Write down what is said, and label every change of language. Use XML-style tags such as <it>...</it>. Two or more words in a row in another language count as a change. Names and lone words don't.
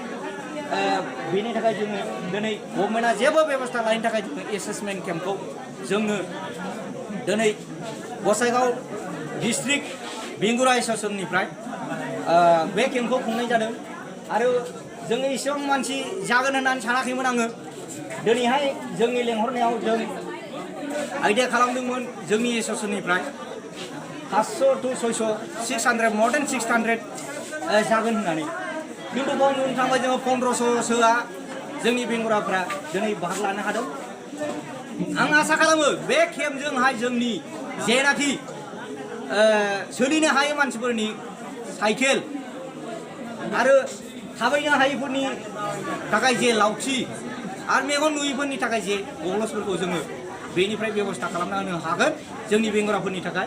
<brx>बेनि थाखाय जोङो दिनै गभर्नमेन्टआ जेबो बेबस्था लायैनि थाखाय जोङो</brx> <en>assessment campkhou</en> <brx>जोंनो दिनै गसाइगाव डिस्ट्रिक्ट बेंगुरा एस'सिएसननिफ्राय बे केम्पखौ खुंनाय जादों। आरो जोङो एसेबां मानसि जागोन होननानै सानाखैमोन आङो दिनैहाय जोंनि लेंहरनायाव जों आइडिया खालामदोंमोन जोंनि एस'सिएसननिफ्राय 500 to 600 600</brx> <en>more than</en> <brx>600 जागोन होननानै खिन्थु बाव नुनो थांबाय जोङो 1500सोआ जोंनि बेंगुराफ्रा दिनै बाहागो लानो हादों। आं आसा खालामो बे केम्पजोंहाय जोंनि जेनाखि सोलिनो हायै मानसिफोरनि साइकेल आरो थाबायनो हायैफोरनि थाखाय जे लावथि आरो मेगन नुयैफोरनि थाखाय जे गग्लसफोरखौ जोङो बेनिफ्राय बेबस्था खालामना होनो हागोन जोंनि बेंगुराफोरनि थाखाय।</brx>